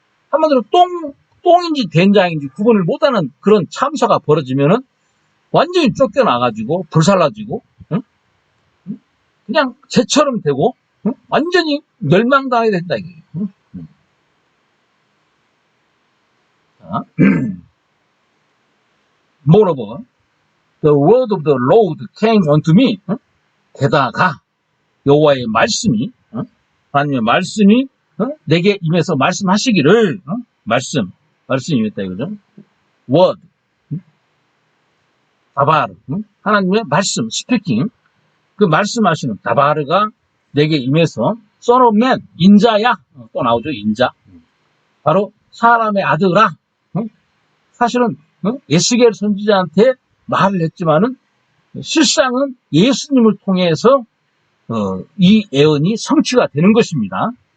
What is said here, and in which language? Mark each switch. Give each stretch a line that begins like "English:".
Korean: 한마디로 똥인지 된장인지 구분을 못하는 그런 참사가 벌어지면은 완전히 쫓겨나가지고 불살라지고 응? 그냥 쟤처럼 되고 응? 완전히 멸망당하게 된다 이게. 응?
English: 자, moreover, the word of the Lord came unto me.
Korean: 응? 게다가 여호와의 말씀이 하나님의 말씀이 내게 임해서 말씀하시기를 말씀이 임했다 이거죠. word 다바르 하나님의 말씀 스피킹 그 말씀하시는 다바르가 내게 임해서
English: son of man
Korean: 인자야 또 나오죠 인자 바로 사람의 아들아 사실은 에스겔 선지자한테 말을 했지만은 실상은 예수님을 통해서 이 예언이 성취가 되는 것입니다.